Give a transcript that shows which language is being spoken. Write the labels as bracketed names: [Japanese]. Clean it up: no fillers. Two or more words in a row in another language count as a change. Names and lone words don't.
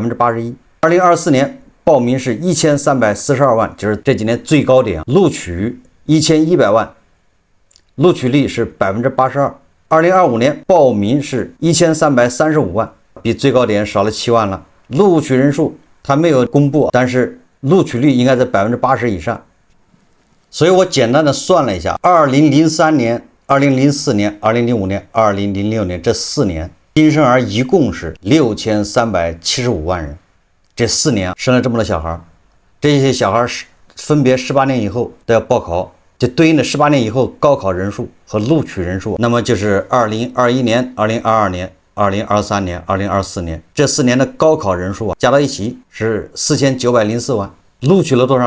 [Chinese] 81%。2024 年報名是1342万，就是這幾年最高點，錄取1100萬，錄取率是82%。2025年報名是1335萬，比最高點少了7萬了，錄取人數它沒有公布，但是錄取率應該在80%以上。所以我簡單的算了一下，2003年、2004年、2005年、2006年這4年新生兒一共是6375万人，這4年生了這麼多小孩，這些小孩分別18年以後都要報考，就對應的18年以後高考人数和錄取人数，那麼就是2021年、2022年、2023年、2024年這4年的高考人数加到一起是4904万，錄取了多少？